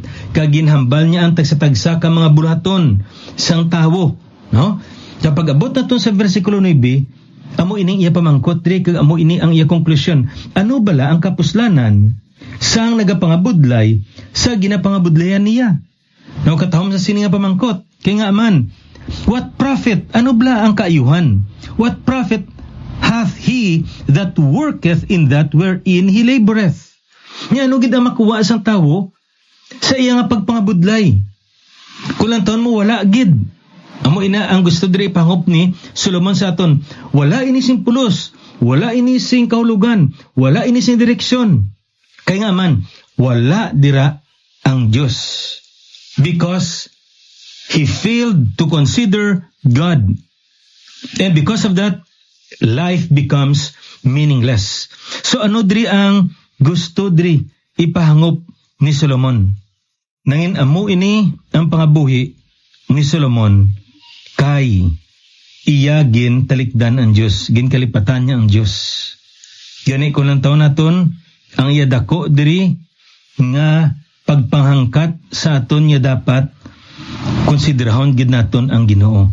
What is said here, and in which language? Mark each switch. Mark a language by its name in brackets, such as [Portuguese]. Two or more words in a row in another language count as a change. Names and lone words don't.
[Hiligaynon] Kag ginhambal niya ang tagsa-tagsa ka mga bulaton sang tawo, no? Kapag abot naton sa versikulo 9, amo ining iya pamangkot diri kag amo ini ang iya konklusyon. Ano bala ang kapuslanan sang nagapangabudlay sa ginapangabudlayan niya? Now, katahom sa sini nga pamangkot, kay nga man, [English] what profit? [Hiligaynon] Ano bala ang kaayuhan? [English] What profit hath he that worketh in that wherein he laboreth? [Hiligaynon] Nga ano gid ang makuha sang tawo sa iya nga pagpangabudlay? Kulang taon mo wala gid. Amo ina ang gusto diri pangop ni Solomon sa aton. Wala ini sing pulos, wala ini sing kahulugan, wala ini sing direksyon. Kay nga man, wala dira ang Dios. [English] Because he failed to consider God. And because of that, life becomes meaningless. [Hiligaynon] So ano diri ang gusto diri ipahangop ni Solomon? Nangin amo ini ang pangabuhi ni Solomon kay iya gin talikdan ang Dios, gin kalipatan niya ang Dios. Gani ko lang taon naton ang iya dako diri nga pagpanghangkat sa aton niya dapat konsiderahon gid naton ang Ginoo.